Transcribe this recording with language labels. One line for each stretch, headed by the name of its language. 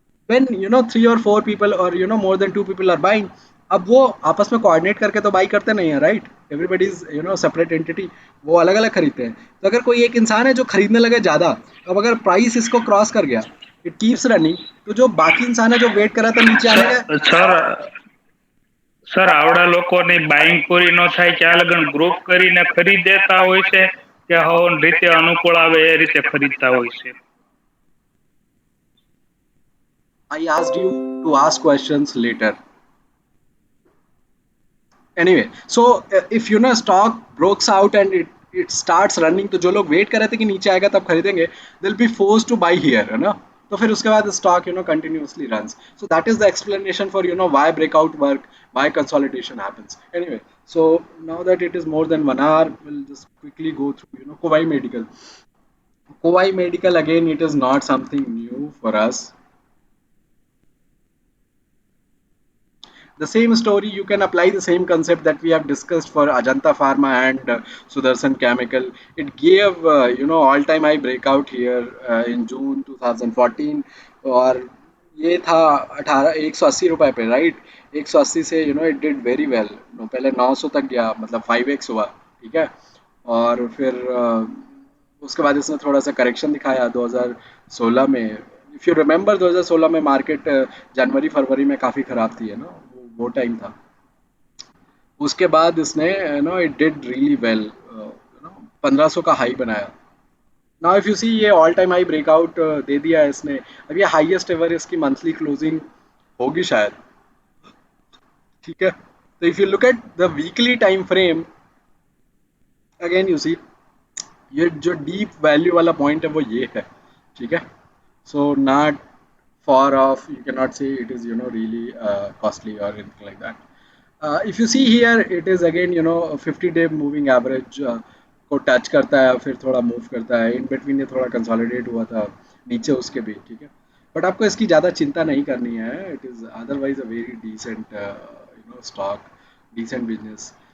English: when you know 3 or 4 people or you know more than 2 people are buying,
Hindi: अब वो आपस में coordinate करके तो बाई करते नहीं है, right,
English: everybody is you know separate entity,
Hindi: वो अलग अलग खरीदते हैं। तो अगर कोई एक इंसान है जो खरीदने लगे ज्यादा, अब अगर प्राइस इसको क्रॉस कर गया,
English: it keeps running,
Hindi: तो जो बाकी इंसान है जो वेट कर रहा था नीचे आने का,
Gujarati: સર સર આવડા લોકોની બાઇંગ પૂરી ન થાય ત્યાં લગન ગ્રુપ કરીને ખરીદેતા હોય છે કે હવન રીતે અનુકૂળ આવે એ રીતે ખરીદતા હોય છે.
English: I asked you to ask questions later. Anyway, so if you know stock breaks out and it starts running,
Hindi: तो जो लोग वेट कर रहे थे कि नीचे आएगा तब खरीदेंगे,
English: they'll be forced to buy here,
Hindi: है ना, तो फिर उसके बाद
English: stock you know continuously runs. So that is the explanation for you know why breakout work, why consolidation happens. Anyway, so now that it is more than 1 hour, we'll just quickly go through you know Kowai Medical. Kowai Medical, again, it is not something new for us. The same story, you can apply the same concept that we have discussed for Ajanta Pharma and Sudarshan Chemical. It gave you know all time high breakout here in June 2014,
Hindi: और ये था 180 रुपए पे, right, 180 से
English: you know it did very well,
Hindi: पहले 900 तक गया, मतलब 5x हुआ, ठीक है, और फिर उसके बाद इसने थोड़ा सा करेक्शन दिखाया 2016 में।
English: if you remember
Hindi: 2016 में मार्केट जनवरी फरवरी में काफ़ी ख़राब थी, है ना, वो टाइम था। उसके बाद इसने
English: you know it did really well,
Hindi: you know 1500 का हाई बनाया।
English: now if you see,
Hindi: ये ऑल टाइम हाई ब्रेकआउट दे दिया है इसने, अब ये हाईएस्ट एवर इसकी मंथली क्लोजिंग होगी शायद, ठीक है। तो
English: if you look at the weekly time frame, again you see,
Hindi: ये जो डीप वैल्यू वाला पॉइंट है वो ये है, ठीक है।
English: So not far off, you cannot say it is you know really costly or anything like that. If you see here, it is again you know 50-day moving average
Hindi: को touch करता है, फिर थोड़ा मूव करता है,
English: in between
Hindi: ये थोड़ा consolidate हुआ था नीचे उसके भी, ठीक है। बट आपको इसकी ज़्यादा चिंता नहीं करनी है,
English: It is otherwise a very decent you know stock, decent business.